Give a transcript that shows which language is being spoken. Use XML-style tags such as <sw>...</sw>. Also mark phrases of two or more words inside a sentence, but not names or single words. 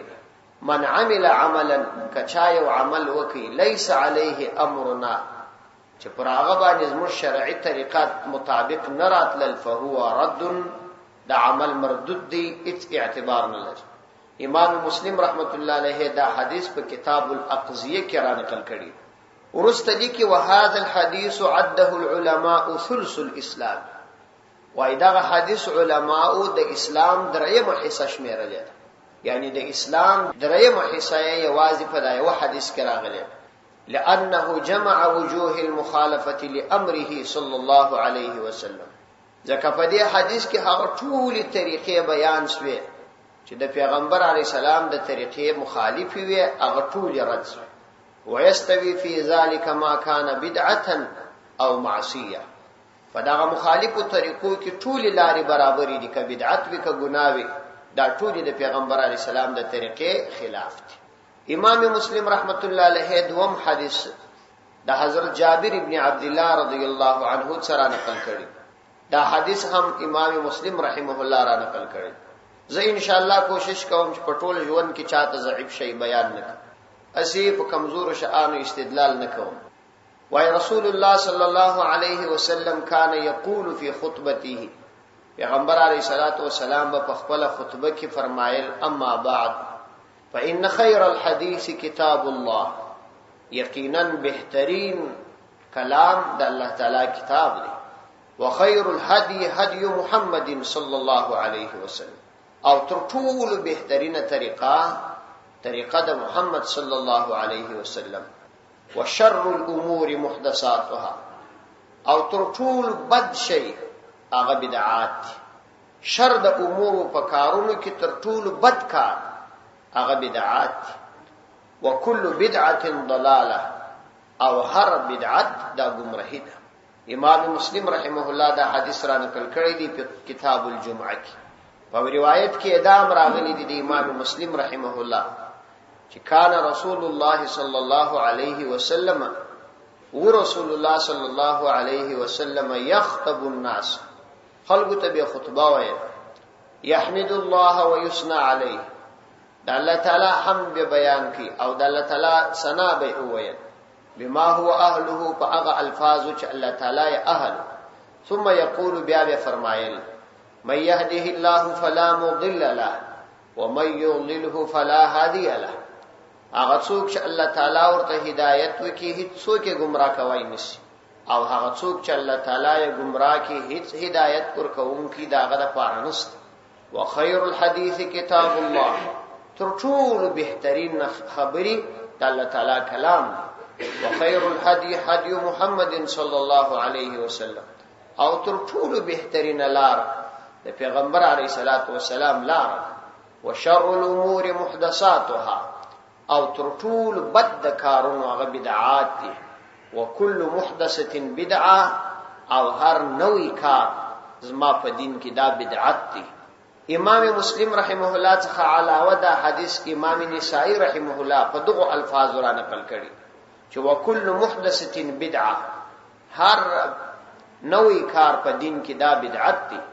<ar>من عمل عملا،</ar> <ps>کچا یو عمل وکي</ps> <ar>لیس علیه امرنا،</ar> <ps>چې پر هغه باندې زموږ شرعي طریقات مطابق نه راتلل،</ps> <ar>فهو رد،</ar> <ps>دا عمل مردود دی، هیڅ اعتبار نه لري. امام مسلم رحمت الله علیه دا حدیث په کتاب الاقضیه کې را نقل کړي. ورسته دي کې</ps> <ar>وهذا الحديث عده العلماء ثلث الاسلام،</ar> <ps>وای دا حدیث علماء د اسلام درېمه حصہ شمیرل، یعنی د اسلام درېمه حصہ یې واضح په دا یو حدیث کې راغلی.</ps> <ar>لانه جمع وجوه المخالفه لامره صلی الله علیه وسلم،</ar> <ps>ځکه په دې حدیث کې هغه ټول طریقې بیان شوه چې د پیغمبر علی السلام د طریقې مخالف وي، هغه ټول رد شوه.</ps> <ar>ويستوي في ذلك ما كان بدعه او معصيه،</ar> <ps>فداغه مخالفو طریقو کې ټول لارې برابرې دي، که بدعت وي که ګناه وي، دا ټول د پیغمبر علی السلام د طریقې خلاف دي. امام مسلم رحمت الله علیه دوم حدیث د حضرت جابر ابن عبد الله رضی الله عنه سره نقل کړي. دا حدیث هم امام مسلم رحمه الله را نقل کړي. زه</ps> <ar>ان شاء الله</ar> <ps>کوشش کوم چې په ټول ژوند کې چاته ضعیف شی بیان نکړم، اسی په کمزور شانو استدلال نکوم. وای</ps> <ar>رسول الله صلی الله علیه وسلم کان یقول فی خطبته،</ar> <ps>پیغمبر علیه الصلاۃ والسلام په خپل خطبه کې فرمایل</ps> <ar>اما بعد فإن خیر الحديث کتاب الله،</ar> <ps>یقینا بهترین کلام د الله تعالی کتاب دی.</ps> <ar>وخیر الهدي هدي محمد صلی الله علیه وسلم،</ar> <ps>او تر ټولو بهترینه طریقه د محمد صلی الله علیه وسلم.</ps> <ar>وشر الامور محدثاتها،</ar> <ps>او تر ټولو بد شی هغه بدعات. شر د امور په کارونو کې تر ټولو بد کار هغه بدعات</ps> <ar>وكل بدعه ضلاله</ar> <ps>او هر بدعت دا گمراهی ده. امام مسلم رحمه الله دا حدیث را نقل کړی دی په کتاب الجمعه کې. په روایت کې ادام راغلی دی د امام مسلم رحمه الله چې</ps> <ar>کان رسول الله صلی الله علیه وسلم ورسول الله صلی الله علیه وسلم یخطب الناس،</ar> <ps>خلق ته به خطبه وایي،</ps> <ar>یحمد الله ويثنى علیه،</ar> <ps>د الله تعالی حمد به بیان کی او د الله تعالی ثنا به وایي</ps> <ar>بما هو اهله</ar> <ps>فاغ الفاظ چې الله تعالی اهل.</ps> <ar>ثم يقول</ar> <ps>بیا فرمایل</ps> <ar>من يهده الله فلا مضل له ومن يضلله فلا هادي له.</ar> <ps>هغه څوک چې الله تعالی ورته هدایت وکي هیڅ څوک یې گمراه کوي نشي، او هغه څوک چې الله تعالی یې گمراه کوي هیڅ هدایت ورکوونکی داغه د پاره نشته.</ps> <ar>وخير الحديث كتاب الله،</ar> <ps>تر ټولو بهترین خبري د الله تعالی کلام.</ps> <ar>وخير الهدي هدي محمد صلى الله عليه وسلم،</ar> <ps>او تر ټولو بهترین لار د پیغمبر علیه الصلاۃ والسلام لار.</ps> <ar>وشر الامور محدثاتها،</ar> <ps>او تر ټولو بد کارونو هغه بدعات دي.</ps> <ar>وكل محدثه بدعه،</ar> <ps>او هر نوې کار زما په دین کې دا بدعت دي. امام مسلم رحمه الله څخه علاوه دا حدیث امام نسائی رحمه الله په دغه الفاظ را نقل کړي چې</ps> <ar>وکل محدثه بدعه،</ar> <ps>هر نوې کار په دین کې دا بدعت دي.</ps>